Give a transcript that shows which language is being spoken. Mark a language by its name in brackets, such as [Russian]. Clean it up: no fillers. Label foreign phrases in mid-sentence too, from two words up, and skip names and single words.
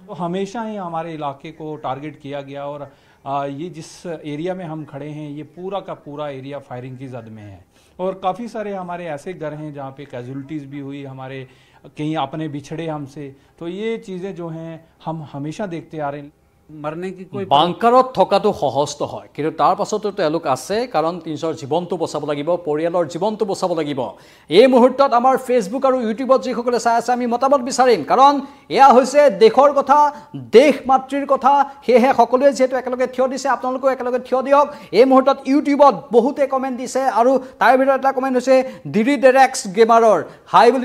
[Hindi] तो हमेशा ही हमारे इलाके को टारगेट किया गया और ये जिस एरिया में हम खड़े हैं ये पूरा का पूरा एरिया फायरिंग की जद में है और काफ़ी सारे हमारे ऐसे घर हैं जहाँ पे कैजुअलिटीज़ भी हुई हमारे कहीं अपने बिछड़े हमसे तो ये चीज़ें जो हैं हम हमेशा देखते आ रहे हैं मरने की कोई [Assamese] বাংকাৰত থকাটো সহজ নহয় কিন্তু তাৰ পাছতো তেওঁলোক আছে কাৰণ নিজৰ জীৱনটো বচাব লাগিব পৰিয়ালৰ জীৱনটো বচাব লাগিব এই মুহূৰ্তত আমাৰ ফেচবুক আৰু ইউটিউবত যিসকলে চাই আছে আমি মতামত বিচাৰিম কাৰণ এয়া হৈছে দেশৰ কথা দেশ মাতৃৰ কথা সেয়েহে সকলোৱে যেহেতু একেলগে থিয় দিছে আপোনালোকেও একেলগে থিয় দিয়ক এই মুহূৰ্তত ইউটিউবত বহুতে কমেণ্ট দিছে আৰু তাৰ ভিতৰত এটা কমেণ্ট হৈছে ডিডি ডেৰেক্স গেমাৰৰ হাই বুলি